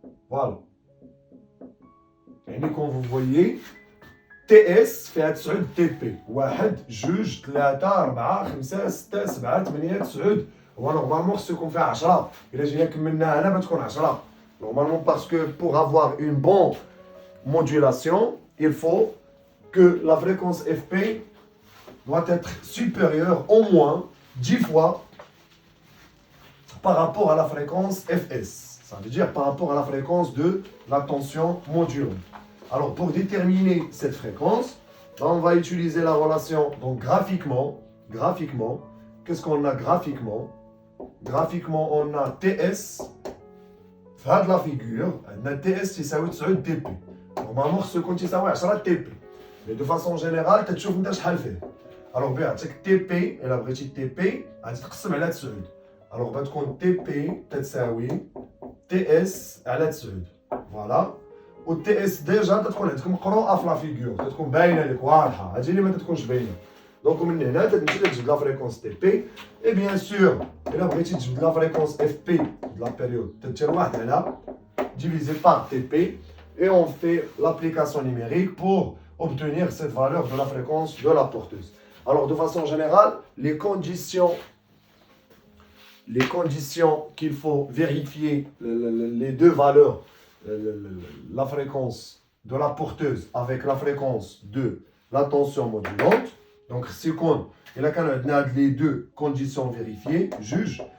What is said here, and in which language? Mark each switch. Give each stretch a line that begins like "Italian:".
Arabic: فوالا يعني كون فو فويي تي اس فيها 9 تي بي 1 2 3 4 5 6 7 8 9 هو نورمالمون خصو يكون فيها 10 الا جينا كملنا هنا بتكون 10
French: Normalement, parce que pour avoir une bonne modulation, il faut que la fréquence FP doit être supérieure au moins 10 fois par rapport à la fréquence FS. Ça veut dire par rapport à la fréquence de la tension modulante. Alors, pour déterminer cette fréquence, là, on va utiliser la relation, donc graphiquement, qu'est-ce qu'on a graphiquement? Graphiquement, on a TS.
Arabic: في هاد لا فيغور عندنا تي اس تساوي 9 تي بي نورمالمون خصو يكون تساوي 10 تي بي مي دو فاسون جينيرال تتشوف انت شحال فيه الوغ بيعطيك تي بي الا بغيتي تي بي غادي تقسم على 9 الوغ غتكون تي بي تتساوي تي اس على 9 فوالا و تي اس ديجا تتكون عندك مقروءه في لا فيغور تتكون باينه لك واضحه هادي اللي ما تتكونش باينه دونك من هنا تمشي تجبد لا فريكونس تي بي اي بيان سور الا بغيتي تجبد لا فريكونس اف بي
French: de la période
Arabic: تدير 1 على
French: divisé par TP et on fait l'application numérique pour obtenir cette valeur de la fréquence de la porteuse. Alors de façon générale, les conditions qu'il faut vérifier, les deux valeurs, la fréquence de la porteuse avec la fréquence de la tension modulante. Donc si il a les deux conditions vérifiées, juge.